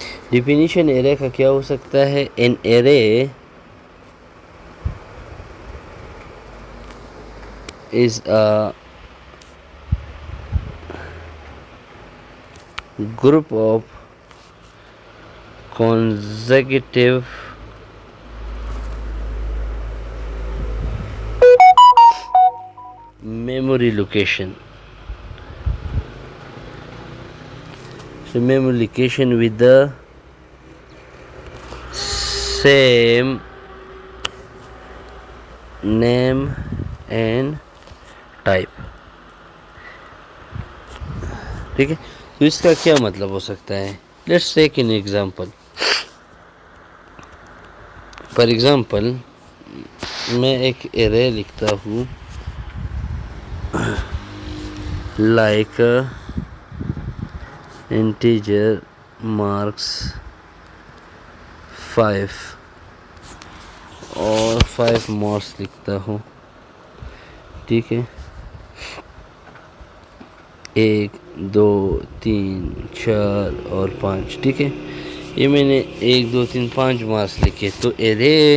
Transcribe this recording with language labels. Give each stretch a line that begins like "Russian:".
Urdu: Definition array کا کیا ہو سکتا ہے؟
English: An array is a group of consecutive memory location. So memory location with the same name and type.
Urdu: ٹھیک ہے، تو اس کا کیا مطلب ہو سکتا ہے؟
English: Let's take an example. For example
Urdu: میں ایک ایرے لکھتا ہوں لائک انٹیجر مارکس 5 اور 5 مارکس لکھتا ہوں، ٹھیک ہے، 1 2 3 4 اور 5، ٹھیک ہے، یہ میں نے 1 2 3 5 مارکس لکھے۔ تو ایرے